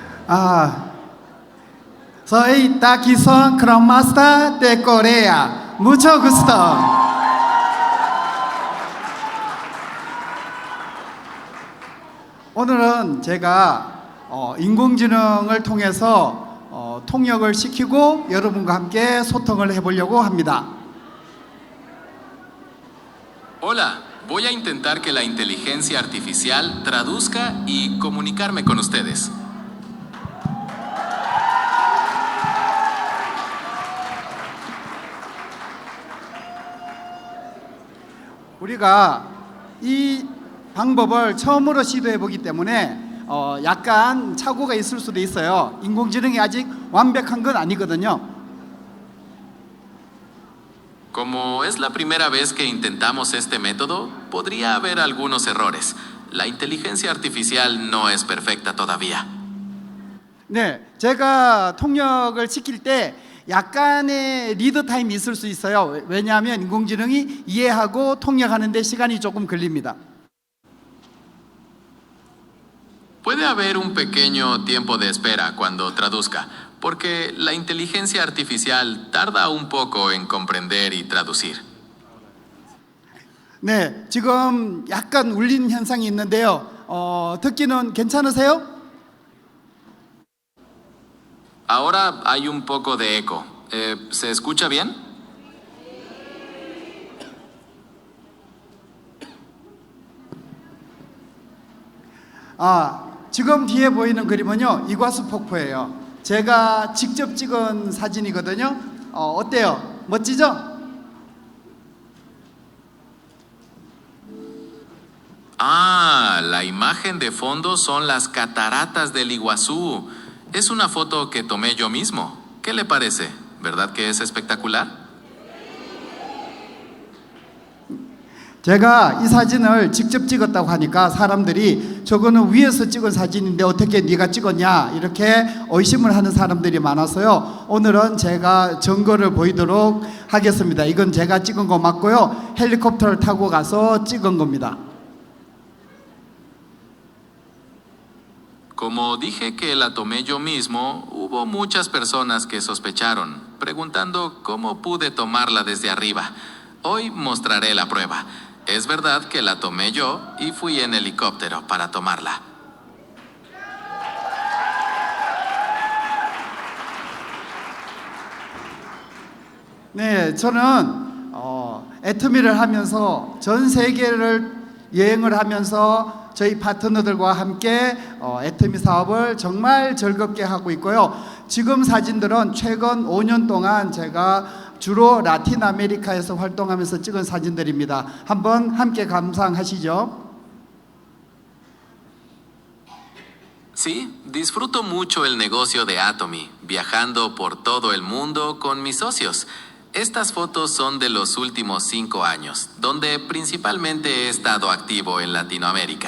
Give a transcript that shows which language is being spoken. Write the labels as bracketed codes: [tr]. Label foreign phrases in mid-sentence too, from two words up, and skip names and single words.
[es] Ah, soy Taki-son Crown Master de Corea. Mucho gusto. [ko] 오늘은 제가 인공지능을 통해서 통역을 시키고 여러분과 함께 소통을 해보려고 합니다. [es] Hola, voy a intentar que la inteligencia artificial traduzca y comunicarme con ustedes. [ko] 우리가 이 방법을 처음으로 시도해 보기 때문에 약간 착오가 있을 수도 있어요. 인공지능이 아직 완벽한 건 아니거든요. [es] Como es la primera vez que intentamos este método, podría haber algunos errores. La inteligencia artificial no es perfecta todavía. [ko] 네, 제가 통역을 시킬 때 약간의 리드 타임이 있을 수 있어요. 왜냐하면 인공지능이 이해하고 통역하는 데 시간이 조금 걸립니다. [es] Puede haber un pequeño tiempo de espera cuando traduzca, porque la inteligencia artificial tarda un poco en comprender y traducir. [ko] 네, 지금 약간 울린 현상이 있는데요. 듣기는 괜찮으세요? [es] Ahora hay un poco de eco. ¿Se escucha bien? [ko] 지금 뒤에 보이는 그림은요, 이과수 폭포예요. 제가 직접 찍은 사진이거든요. 어때요? 멋지죠? [es] La imagen de fondo son las cataratas del Iguazú. Es una foto que tomé yo mismo. ¿Qué le parece? ¿Verdad que es espectacular? [ko] 제가 이 사진을 직접 찍었다고 하니까 사람들이 저거는 위에서 찍은 사진인데 어떻게 네가 찍었냐 이렇게 의심을 하는 사람들이 많아서요. 오늘은 제가 증거를 보이도록 하겠습니다. 이건 제가 찍은 거 맞고요. 헬리콥터를 타고 가서 찍은 겁니다. [es] Como dije que la tomé yo mismo, hubo muchas personas que sospecharon, preguntando cómo pude tomarla desde arriba. Hoy mostraré la prueba. Es verdad que la tomé yo y fui en helicóptero para tomarla. [ko] 네, 저는 애터미를 하면서 전 세계를 여행을 하면서 저희 파트너들과 함께 애터미 사업을 정말 즐겁게 하고 있고요. 지금 사진들은 최근 5년 동안 제가 주로 라틴 아메리카에서 활동하면서 찍은 사진들입니다. 한번 함께 감상하시죠. [es] Sí, disfruto mucho el negocio de Atomy, viajando por todo el mundo con mis socios. Estas fotos son de los últimos 5 años, donde principalmente he estado activo en Latinoamérica.